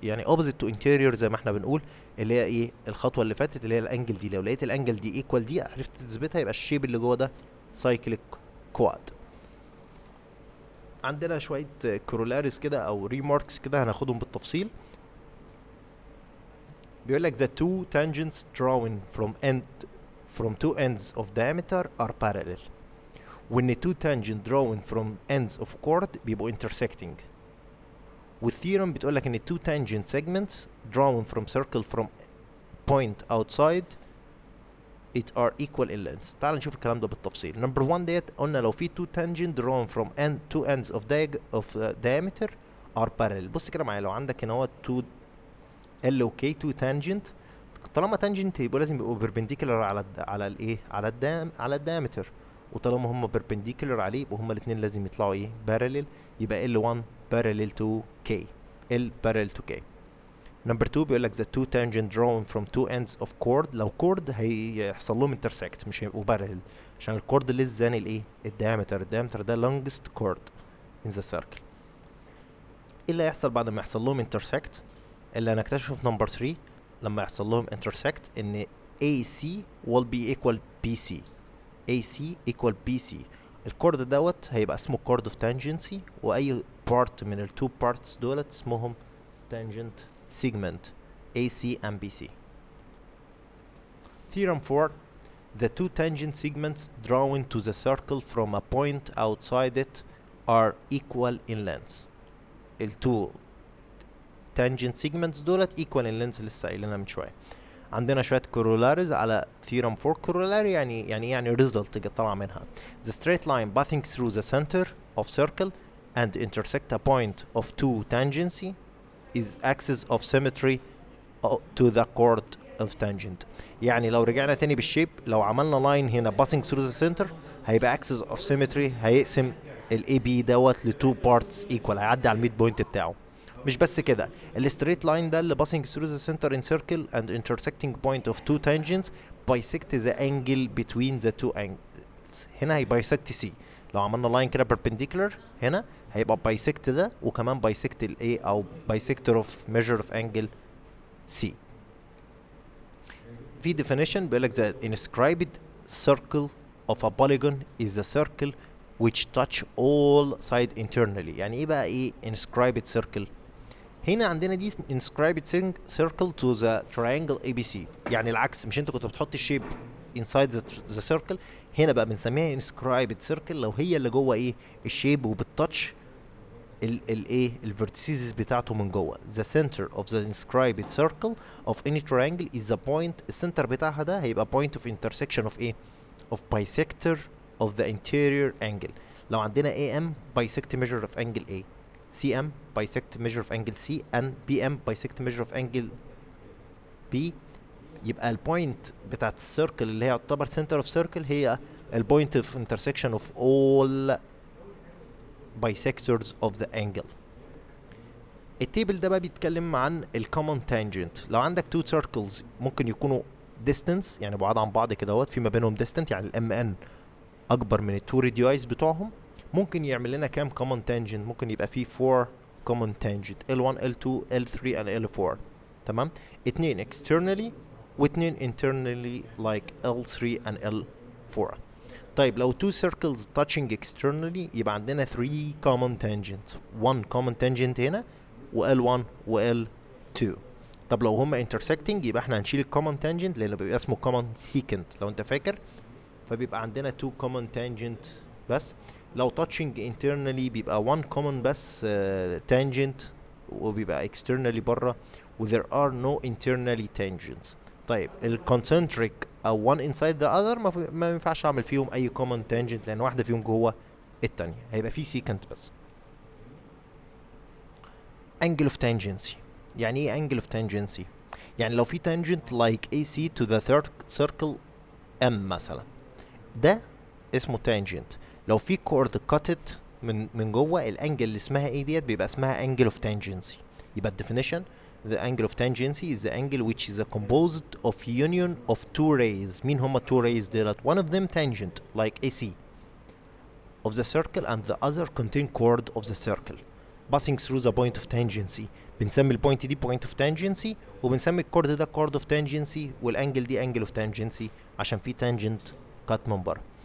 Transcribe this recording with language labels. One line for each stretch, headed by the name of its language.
Arabic: يعني
English: opposite to interior
Arabic: زي ما احنا بنقول اللي هي ايه الخطوه اللي فاتت اللي هي الانجل دي. لو لقيت الانجل دي equal دي عرفت تثبتها يبقى الشيب اللي جوه ده
English: cyclic quad.
Arabic: عندنا شويه كورولاريز كده او ريماركس كده هناخدهم بالتفصيل. بيقول لك
English: the two tangents drawn from two ends of diameter are parallel.
Arabic: وان
English: two tangent drawn from ends of chord
Arabic: بيبقوا
English: intersecting.
Arabic: والثيرم بتقول لك ان
English: two tangent segments drawn from circle from point outside it are equal in length.
Arabic: تعال نشوف الكلام ده بالتفصيل.
English: number 1
Arabic: ديت قلنا لو في
English: two tangent drawn from two ends of diameter are parallel.
Arabic: بص كده معايا، لو عندك هنا هو two L و K two tangent، طالما tangent يبقوا لازم يبقوا perpendicular على الايه على الدايمتر، وطالما هم perpendicular عليه يبقوا هم الاثنين لازم يطلعوا ايه parallel، يبقى
English: L1 parallel to K، L parallel to K. number 2
Arabic: بيقول لك
English: the two tangent drawn from two ends of chord. لو chord هيحصل لهم intersect مش هيبقوا parallel، عشان الكورد less than الايه الدايمتر ده longest chord in the circle.
Arabic: ايه اللي هيحصل بعد ما يحصل لهم intersect؟ اللي هنكتشفه في number 3 لما يحصل لهم intersect ان
English: AC will be equal BC. AC equal BC.
Arabic: الكورد دوت هيبقى اسمه
English: chord of tangency،
Arabic: واي part من التو parts دولت اسمهم
English: tangent segment AC and BC. Theorem 4 the two tangent segments drawn to the circle from a point outside it are equal in length.
Arabic: التو
English: tangent segments
Arabic: دولت
English: equal in length
Arabic: لسه قايلينها من شويه. عندنا شويه corollaries على theorem 4. corollary يعني result طالعه منها.
English: the straight line passing through the center of circle and intersect a point of two tangency is axis of symmetry to the chord of tangent.
Arabic: يعني لو رجعنا تاني بالشيب، لو عملنا line هنا
English: passing through the center
Arabic: هيبقى
English: axis of symmetry،
Arabic: هيقسم ال AB دوت ل
English: two parts equal،
Arabic: هيعدي على الميد بوينت بتاعه. مش بس كده، الستريت لاين ده اللي
English: passing through the center in circle and intersecting point of two tangents bisect the angle between the two angles.
Arabic: هنا هي
English: bisect C.
Arabic: لو عملنا لاين كده perpendicular هنا هيبقى bisect ده، وكمان bisect ال A او
English: bisector of measure of angle C.
Arabic: في
English: definition
Arabic: بيقول لك
English: the inscribed circle of a polygon is a circle which touch all side internally.
Arabic: يعني ايه بقى ايه
English: inscribed circle؟
Arabic: هنا عندنا دي
English: inscribed circle to the triangle ABC.
Arabic: يعني العكس، مش انت كنت بتحط الشيب inside the circle، هنا بقى بنسميها
English: inscribed circle
Arabic: لو هي اللي جوه ايه الشيب وبتتاتش الايه الفيرتيسز بتاعته من جوه.
English: The center of the inscribed circle of any triangle is the point.
Arabic: السنتر بتاعها ده هيبقى
English: point of intersection of ايه of bisector of the interior angle.
Arabic: لو عندنا
English: AM bisect measure of angle A، CM bisect measure of angle C، and BM bisect measure of angle B،
Arabic: يبقى البوينت بتاعت السيركل اللي هي يعتبر
English: center of circle هي البوينت of intersection of all bisectors of the angle.
Arabic: التيبل ده بقى بيتكلم عن الكومن تانجنت. لو عندك
English: two circles
Arabic: ممكن يكونوا distance يعني بعاد عن بعض كده اهوت، في ما بينهم distance يعني الام ان اكبر من التو راديوس بتوعهم، ممكن يعمل لنا كام كومن تانجنت؟ ممكن يبقى فيه 4 كومن تانجنت
English: L1 L2 L3 and L4.
Arabic: تمام، اتنين externally واتنين internally
English: like L3 and L4.
Arabic: طيب لو two circles
English: touching externally
Arabic: يبقى عندنا 3
English: common tangent،
Arabic: 1 common tangent هنا و L1 و L2. طب لو هما intersecting يبقى احنا هنشيل الcommon tangent لانه بيبقى اسمه
English: common secant
Arabic: لو انت فاكر، فبيبقى عندنا 2 common tangent بس. لو touching internally بيبقى 1 common بس tangent وبيبقى externally بره و
English: there are no internally tangents.
Arabic: طيب الكونسنتريك او one inside the other ما ينفعش اعمل فيهم اي
English: common tangent
Arabic: لان واحده فيهم جوه التانية، هيبقى في secant بس.
English: angle of tangency.
Arabic: يعني ايه
English: angle of tangency؟
Arabic: يعني لو في tangent like AC
English: to the third circle M
Arabic: مثلا، ده اسمه tangent. لو في chord cutted من جوه الانجل اللي اسمها ايه ديت بيبقى اسمها
English: angle of tangency. يبقى الديفينيشن the angle of tangency is the angle which is composed of union of two rays.
Arabic: مين هما
English: two rays
Arabic: ديت؟
English: one of them tangent like AC of the circle and the other contain chord of the circle passing through the point of tangency.
Arabic: بنسمي البوينت دي
English: point of tangency
Arabic: وبنسمي الكورد ده
English: chord of tangency
Arabic: والانجل دي
English: angle of tangency
Arabic: عشان في
English: tangent cut
Arabic: من بره.